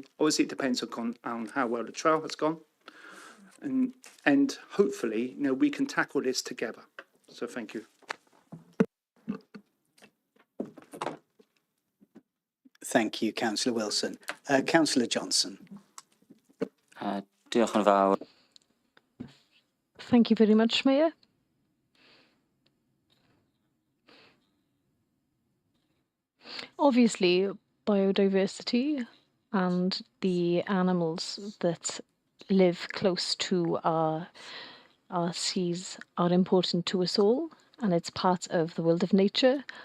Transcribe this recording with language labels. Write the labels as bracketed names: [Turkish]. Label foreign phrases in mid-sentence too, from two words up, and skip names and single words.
[English] Obviously, it depends on how well the trial has gone. And hopefully, we can tackle this together. So thank you. Thank you, Councillor Wilson. Councillor Johnson. [Welsh] Diolch yn fawr. [English] Thank you very much, Mayor. Obviously, biodiversity and the animals that live close to our seas are important to us all, and it's part of the world of nature.